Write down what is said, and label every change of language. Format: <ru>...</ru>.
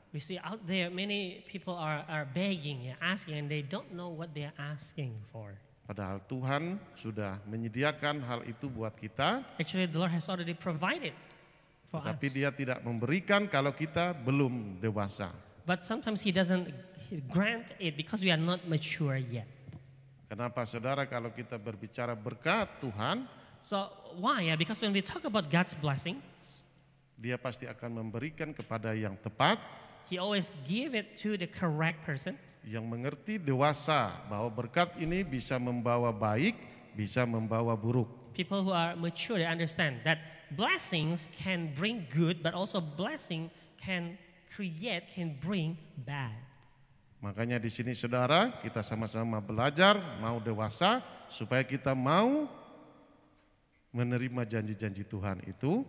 <en>we see out there many people are begging, asking, and they don't know what they are asking for.</en> <id>Padahal Tuhan sudah menyediakan hal itu buat kita.</id> <en>Actually, the Lord has already provided for</en> <id>Tetapi</id> <en>us.</en> <id>dia tidak memberikan kalau kita belum dewasa.</id> <en>But sometimes He doesn't grant it because we are not mature yet.</en> <id>Kenapa saudara kalau kita berbicara berkat Tuhan,</id> <en>So why? Yeah, because when we talk about God's blessings,</en> <id>dia pasti akan memberikan kepada yang tepat,</id> <en>He always give it to the correct person.</en> <id>yang mengerti dewasa bahwa berkat ini bisa membawa baik, bisa membawa buruk.</id> <en>People who are mature, they understand that blessings can bring good, but also blessing can bring bad.</en> <id>Makanya di sini saudara, kita sama-sama belajar mau dewasa supaya kita mau menerima janji-janji Tuhan itu.</id>